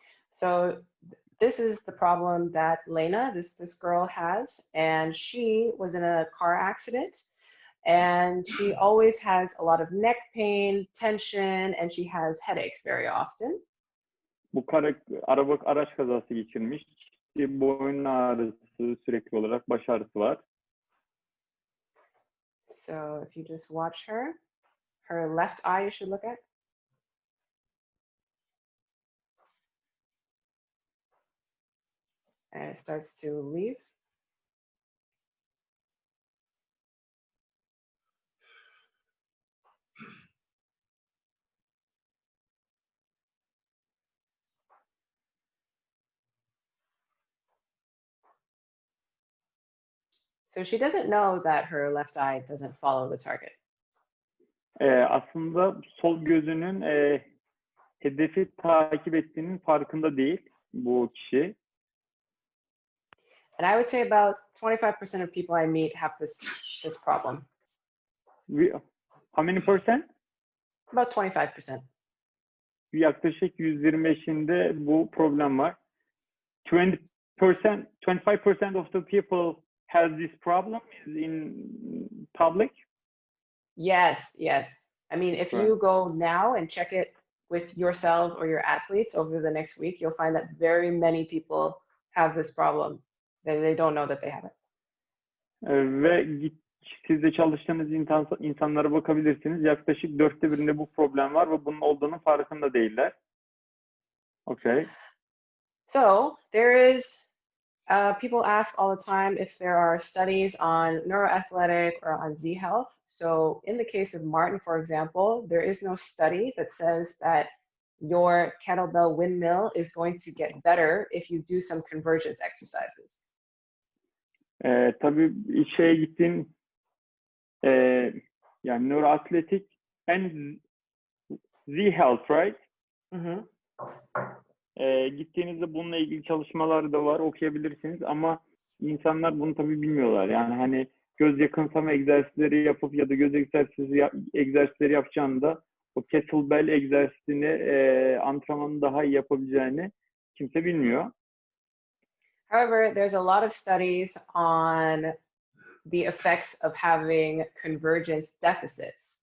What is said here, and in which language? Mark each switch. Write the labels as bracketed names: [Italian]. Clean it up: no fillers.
[English] So this is the problem that Lena, this girl has, and she was in a car accident And she always has a lot of neck pain, tension, and she has headaches very often. [Turkish] Bu araç kazası geçirmiş. Boyun ağrısı sürekli olarak, baş ağrısı var. [English] So if you just watch her, her left eye you should look at. And it starts to leave. So she doesn't know that her left eye doesn't follow the target. [Turkish] Aslında sol gözünün hedefi takip ettiğinin farkında değil bu kişi. [English] And I would say about 25% of people I meet have this problem. How many percent? About 25%. [Turkish] Yaklaşık %25'inde bu problem var. [English] 25% of the people has this problem in public? Yes, yes. I mean, if you go now and check it with yourself or your athletes over the next week, you'll find that very many people have this problem. They don't know that they have it. [Turkish] Ve siz de çalıştığınız insanlara bakabilirsiniz. Yaklaşık 1/4'ünde bu problem var ve bunun olduğunun farkında değiller. [English] Okay. So there is, people ask all the time if there are studies on neuroathletic or on Z health. So in the case of Martin, for example, there is no study that says that your kettlebell windmill is going to get better if you do some convergence exercises. [Turkish] Tabii şeye gittin, yani Nöro-Atletik [English] and Z health, right? Mm-hmm. [Turkish] Gittiğinizde bununla ilgili çalışmalar da var, okuyabilirsiniz ama insanlar bunu tabii bilmiyorlar. Yani hani göz yakınsama egzersizleri yapıp ya da göz egzersizleri yapacağında o kettlebell egzersizini, antrenmanı daha iyi yapabileceğini kimse bilmiyor. [English] However, there's a lot of studies on the effects of having convergence deficits.